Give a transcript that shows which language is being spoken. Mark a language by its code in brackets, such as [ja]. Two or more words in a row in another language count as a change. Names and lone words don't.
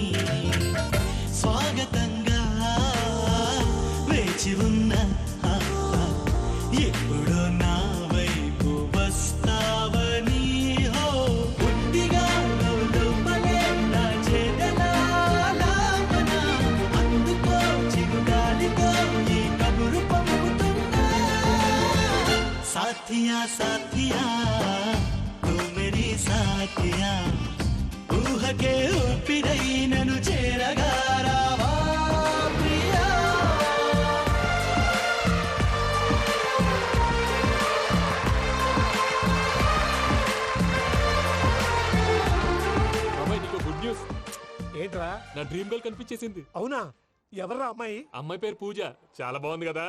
[te] స్వాగతంగా వేచి ఉన్నా ఎప్పుడో నా వైపు వస్తావని హో బుద్ధిగా లోపలే నా చేతలాపన అందుకో చిరుగాలితో ఈ కబురు పంపుతున్నా [hi] साथिया साथिया तू मेरी साथिया [te] ఊహ కే ఊపిరై నను చేరగా రావా ప్రియా అమ్మాయి నీకు [en] good news. [te] ఏంట్రా? నా [en] dream girl [te] కనిపించేసింది. అవునా? ఎవర్రా అమ్మాయి? అమ్మాయి పేరు పూజ. చాలా బాగుంది కదా.